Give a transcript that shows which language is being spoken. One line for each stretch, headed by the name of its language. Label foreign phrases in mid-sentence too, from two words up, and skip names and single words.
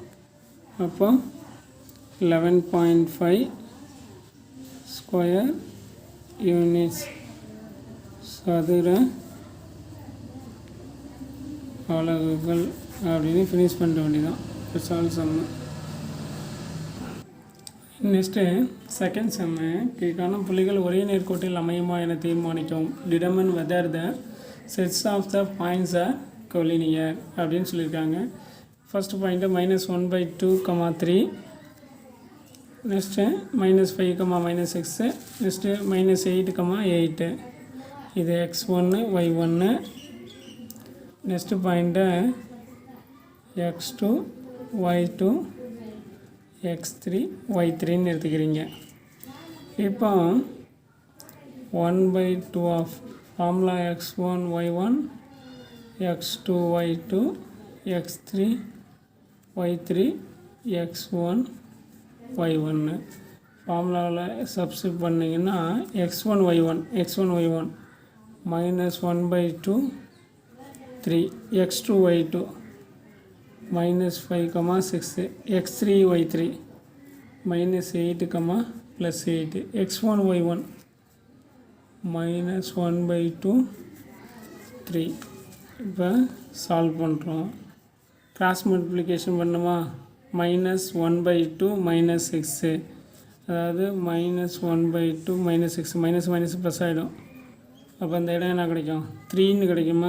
Tamil: அப்போ 11.5
English: square units
Tamil: சதுர அலகுகள் அப்படின்னு ஃபினிஷ் பண்ண வேண்டியதான்.
English: sum next second sum
Tamil: கீழ்காணும் புள்ளிகள் ஒரே நேர்கோட்டில் அமையுமா என தீர்மானிக்கும்.
English: determine whether the sets of the points are collinear
Tamil: அப்படின்னு சொல்லியிருக்காங்க.
English: first point -1/2, 3. நெக்ஸ்ட்டு -5, -6. நெக்ஸ்ட்டு -8, 8. இது x1 y1. next point x2 y2 x3 y3
Tamil: எடுத்துக்கிறீங்க.
English: இப்போ 1/2 of formula x1 y1 x2 y2 x3 y3 x1 y1 formula substitute பண்ணிங்கன்னா x1 y1 -1/2 3 x2 y2 -5, 6 x3 y3 -8, +8 x1 y1 -1/2 3.
Tamil: இப்போ சால்வ் பண்ணுறோம்.
English: cross multiplication
Tamil: பண்ணுமா? -1/2 -6, அதாவது -1/2 -6
English: minus plus
Tamil: ஆகிடும். அப்போ அந்த இடம் என்ன கிடைக்கும்? 3ன்னு கிடைக்குமா?